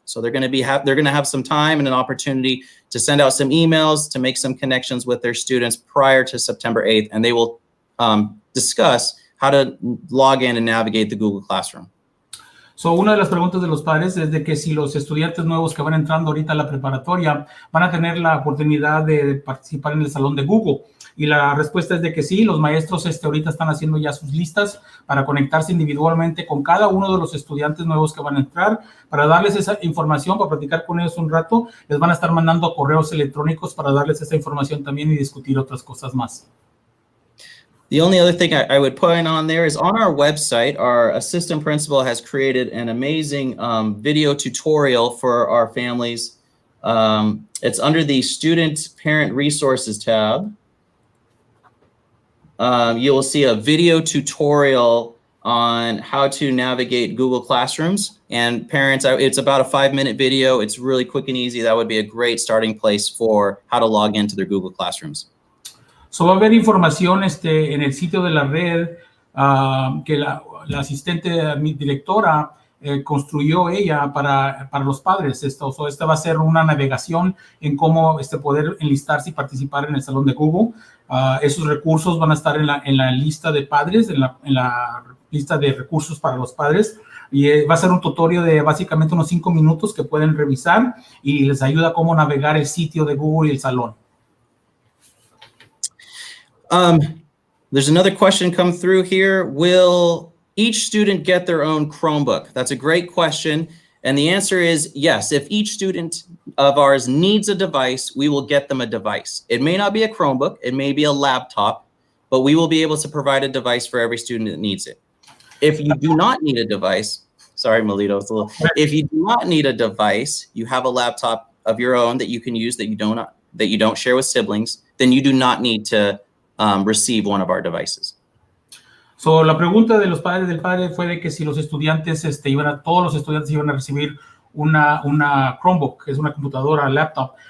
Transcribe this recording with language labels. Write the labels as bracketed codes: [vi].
[en] So they're going to have some time and an opportunity to send out some emails, to make some connections with their students prior to September 8th, and they will discuss how to log in and navigate the Google Classroom. [es] So, una de las preguntas de los padres es de que si los estudiantes nuevos que van entrando ahorita a la preparatoria van a tener la oportunidad de participar en el salón de Google. Y la respuesta es de que sí, los maestros ahorita están haciendo ya sus listas para conectarse individualmente con cada uno de los estudiantes nuevos que van a entrar, para darles esa información, para platicar con ellos un rato. Les van a estar mandando correos electrónicos para darles esa información también y discutir otras cosas más. [en] The only other thing I would point on there is on our website, our assistant principal has created an amazing video tutorial for our families. It's under the Student Parent Resources tab. You will see a video tutorial on how to navigate Google Classrooms. And parents, it's about a 5-minute video. It's really quick and easy. That would be a great starting place for how to log into their Google Classrooms. [es] So, va a haber información en el sitio de la red que la asistente, mi directora, construyó ella para los padres. So, esta va a ser una navegación en cómo poder enlistarse y participar en el salón de Google. Esos recursos van a estar en la lista de padres, en la lista de recursos para los padres. y va a ser un tutorial de básicamente unos 5 minutos que pueden revisar y les ayuda a cómo navegar el sitio de Google y el salón. [en] There's another question come through here. Will each student get their own Chromebook? That's a great question. And the answer is yes. If each student of ours needs a device, we will get them a device. It may not be a Chromebook, it may be a laptop, but we will be able to provide a device for every student that needs it. If you do not need a device, sorry, Melito, it's a little, if you do not need a device, you have a laptop of your own that you can use that you don't share with siblings, then you do not need to receive one of our devices. [es] So, la pregunta de los padres del padre fue de que si los estudiantes, todos los estudiantes iban a recibir una Chromebook, que es una computadora, laptop.